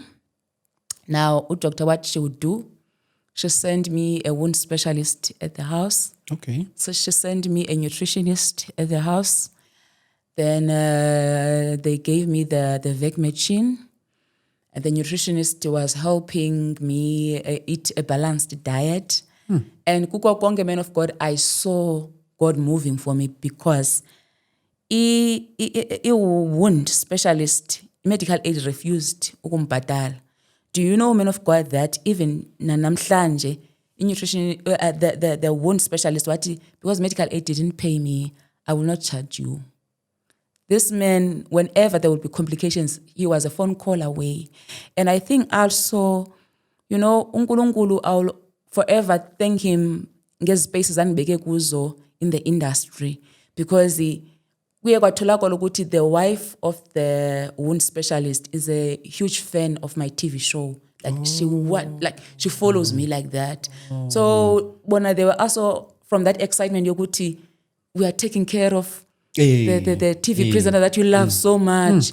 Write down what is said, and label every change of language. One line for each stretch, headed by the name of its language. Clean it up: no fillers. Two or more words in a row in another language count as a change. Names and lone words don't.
English: Now, doctor, what she would do, she sent me a wound specialist at the house. Okay. So she sent me a nutritionist at the house. Then they gave me the VEC machine. And the nutritionist was helping me eat a balanced diet.
Zulu: And kuko konke,
English: man of God, I saw God moving for me because a wound specialist, medical aid refused ukumbadala. Do you know, man of God, that even namhlanje, nutrition, the wound specialist, because medical aid didn't pay me, I will not charge you. This man, whenever there would be complications, he was a phone call away. And I think also, you know, uNkulunkulu, I'll forever thank him
Zulu: ngezispaces anibeke kuzo
English: in the industry, because the wife of the wound specialist is a huge fan of my TV show. She follows me like that. So when they were also from that excitement, yokuthi, we are taking care of the TV prisoner that you love so much.